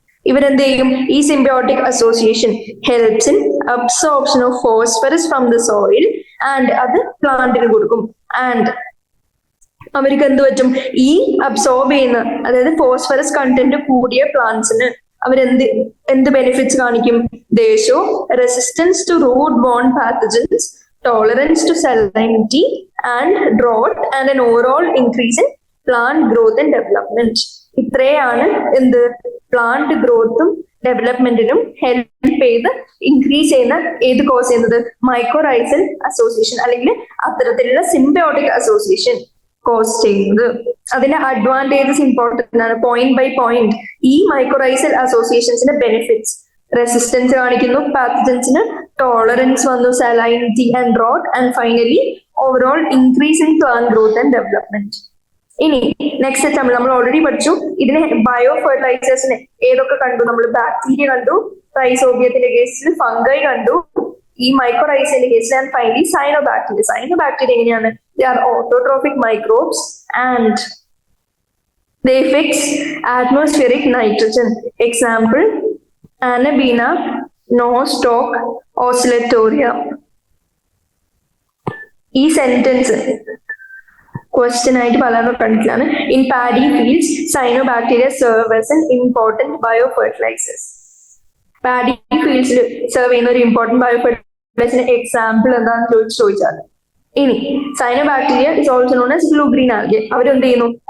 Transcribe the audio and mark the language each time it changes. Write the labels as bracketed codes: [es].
[ml] ഇവരെന്ത് ചെയ്യും? [en] ഈ symbiotic association helps in absorption of phosphorus from the soil and [ml] അത് പ്ലാന്റിന് കൊടുക്കും. ആൻഡ് അവർക്ക് എന്ത് പറ്റും? ഈ അബ്സോർബ് ചെയ്യുന്ന, അതായത് ഫോസ്ഫറസ് കണ്ടന്റ് കൂടിയ പ്ലാന്റ്സിന് എന്ത് ബെനിഫിറ്റ്സ് കാണിക്കും? [en] They show resistance to root-borne pathogens, tolerance to salinity and drought, and an overall increase in plant growth and development. [ml] ഇത്രയാണ് എന്ത് പ്ലാന്റ് ഗ്രോത്തും ഡെവലപ്മെന്റിനും ഹെൽപ്പ് ചെയ്ത് ഇൻക്രീസ് ചെയ്യുന്ന ഏത് കോസ് ചെയ്യുന്നത് മൈക്കോറൈസൽ അസോസിയേഷൻ അല്ലെങ്കിൽ അത്തരത്തിലുള്ള സിംബയോട്ടിക് അസോസിയേഷൻ കോസ് ചെയ്യുന്നത്. അതിന്റെ അഡ്വാൻറ്റേജസ് ഇമ്പോർട്ടന്റ് ആണ്. പോയിന്റ് ബൈ പോയിന്റ് ഈ മൈക്കോറൈസൽ അസോസിയേഷൻസിന്റെ ബെനിഫിറ്റ്സ് റെസിസ്റ്റൻസ് കാണിക്കുന്നു, പാത്തജൻസിന് ടോളറൻസ് വന്നു, salinity and rote, and finally overall increase in plant growth and development. ഇനി നെക്സ്റ്റ് എക്സാമ്പിൾ നമ്മൾ ഓൾറെഡി പഠിച്ചു. ഇതിന് ബയോ ഫെർട്ടിലൈസേഴ്സിന് ഏതൊക്കെ കണ്ടു? നമ്മൾ ബാക്ടീരിയ കണ്ടു, റൈസോബിയത്തിന്റെ കേസിൽ ഫംഗൈ കണ്ടു, ഈ മൈക്കോറൈസിന്റെ കേസിൽ, ആൻഡ് ഫൈനലി സൈനോബാക്ടീരിയ. സൈനോബാക്ടീരിയ എങ്ങനെയാണ്? [en] They are autotrophic microbes and they fix atmospheric nitrogen. Example Anabaena, Nostoc, Oscillatoria. [ml] ഈ സെന്റൻസ് ക്വസ്റ്റ്യൻ ആയിട്ട് പലരും കണ്ടിട്ടാണ്. [en] In paddy fields cyanobacteria serve as an important biofertilisers. [ml] Paddy ഫീൽഡ്സിൽ serve ചെയ്യുന്ന ഒരു important bio ഫെർട്ടിലൈസറിന്റെ example എന്താണെന്ന് ചോദിച്ചാൽ, ഇനി [en] Cyanobacteria is also known as blue green algae. [ml] അവരെന്ത് ചെയ്യുന്നു?